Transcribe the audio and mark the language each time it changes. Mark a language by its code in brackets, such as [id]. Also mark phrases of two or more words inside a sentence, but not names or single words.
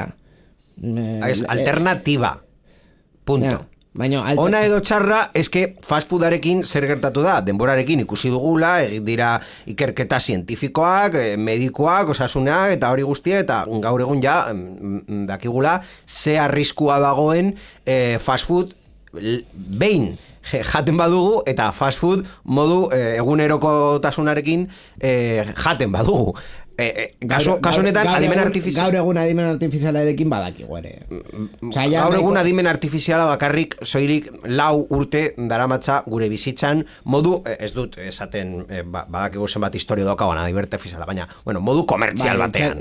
[es] Alternativa. Punto. [eu] Ona edo txarra, eske [en] fast foodarekin [eu] zer gertatu da, denborarekin ikusi dugula, egin dira ikerketa zientifikoak, medikoak, osasunak, eta hori guztia, eta gaur egun ja, dakigula, ze arriskua dagoen [en] fast food [eu] behin jaten badugu, eta [en] fast food [eu] modu egunerokotasunarekin jaten badugu. Kaso honetan adimen artifiziala... Gaur egun adimen artifizialarekin badakigu ere. Gaur egun adimen artifiziala bakarrik soilik 4 urte daramatza gure bizitzan modu, ez dut esaten badakigu zenbat historio daukagoan adimen artifiziala, baina modu komertzial batean.